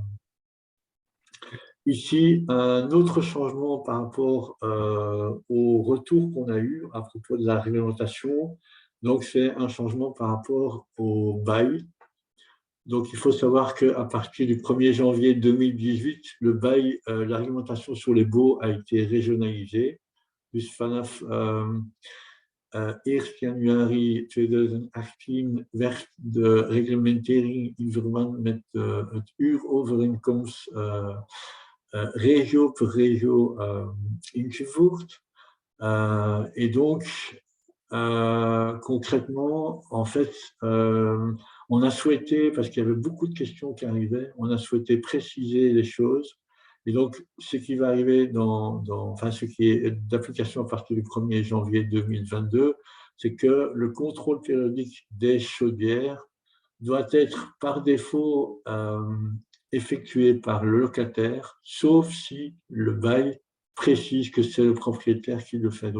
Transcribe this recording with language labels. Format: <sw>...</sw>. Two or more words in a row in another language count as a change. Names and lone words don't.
<fr>Ici, un autre changement par rapport au retour qu'on a eu à propos de la réglementation. Donc, c'est un changement par rapport au bail. Donc, il faut savoir qu'à partir du 1er janvier 2018, le bail, la réglementation sur les baux a été régionalisée.</fr> <nl>Dus vanaf 1 januari 2018 werd de reglementering in verband met het uurovereenkomst regio per regio ingevoerd.</nl> <fr>Et donc, concrètement, en fait, on a souhaité, parce qu'il y avait beaucoup de questions qui arrivaient, on a souhaité préciser les choses. Et donc, ce qui va arriver enfin, ce qui est d'application à partir du 1er janvier 2022, c'est que le contrôle périodique des chaudières doit être par défaut effectué par le locataire, sauf si le bail précise que c'est le propriétaire qui le fait.</fr>